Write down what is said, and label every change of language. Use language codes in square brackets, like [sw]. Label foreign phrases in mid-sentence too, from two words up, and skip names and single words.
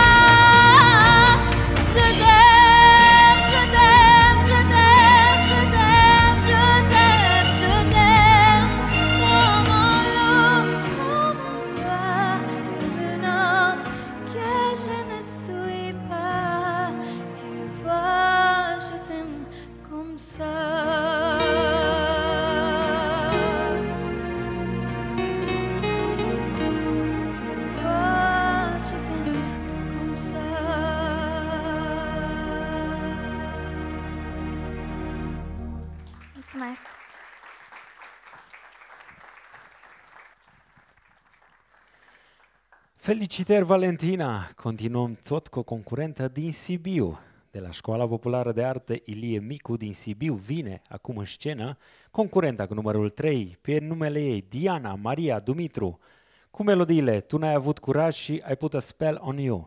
[fr] Je t'aime, je t'aime, je t'aime, je t'aime, je t'aime, je t'aime, comme un loup, comme un roi, comme un homme que je ne suis pas. Tu vois, je t'aime comme ça. Tu vois, je t'aime comme ça. [ro] Mulțumesc! Felicitări, Valentina! Continuăm tot cu o concurentă din Sibiu. De la Școala Populară de Artă Ilie Micu din Sibiu vine acum în scenă concurenta cu numărul 3, pe numele ei Diana Maria Dumitru, cu melodiile Tu n-ai avut curaj și I Put a Spell on You.